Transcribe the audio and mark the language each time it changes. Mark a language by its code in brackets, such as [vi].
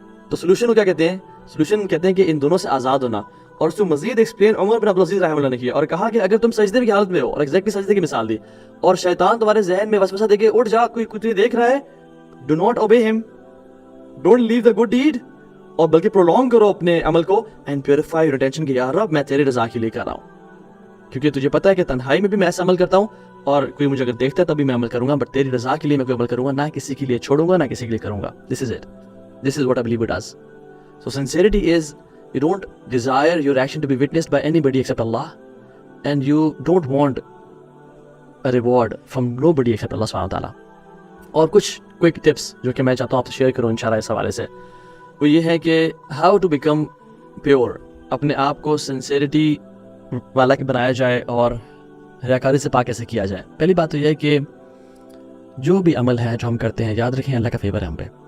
[ur] تو سولوشن کو کیا کہتے ہیں؟ سولوشن کہتے ہیں کہ ان دونوں سے آزاد ہونا. اور اس کو مزید ایکسپلین عمر بن عبدالعزیز رحمہ اللہ نے کیا اور کہا کہ اگر تم سجدے کی حالت میں ہو, اور ایگزیکٹلی سجدے کی مثال دی, اور شیطان تمہارے ذہن میں وسوسہ دے کے اٹھ جا, کوئی تجھے دیکھ رہا ہے, [en] do not obey him, don't leave the good deed, [ur] اور بلکہ پرولونگ کرو اپنے عمل کو [en] and purify your intention [ur] کہ یا رب میں تیری رضا کے لیے کر رہا ہوں, کیونکہ تجھے پتہ ہے کہ تنہائی میں بھی میں ایسا عمل کرتا ہوں اور کوئی مجھے اگر دیکھتا ہے تب بھی میں عمل کروں گا, بٹ تیری رضا کے لیے میں کوئی عمل کروں گا, نہ کسی کے لیے چھوڑوں گا, نہ کسی کے لیے کروں گا. [en] This is it, this is what I believe it is. So sincerity is you don't desire your action to be witnessed by anybody except Allah, and you don't want a reward from nobody except Allah subhanahu wa ta'ala. [ur] اور کچھ quick tips جو کہ میں چاہتا ہوں آپ سے share کروں انشاءاللہ اس حوالے سے, وہ یہ ہے کہ [en] how to become pure, [ur] اپنے آپ کو sincerity والا کہ بنایا جائے اور ریاکاری سے پاک کیسے کیا جائے. پہلی بات تو یہ ہے کہ جو بھی عمل ہے جو ہم کرتے ہیں, یاد رکھیں اللہ کا فیور ہے ہم پہ.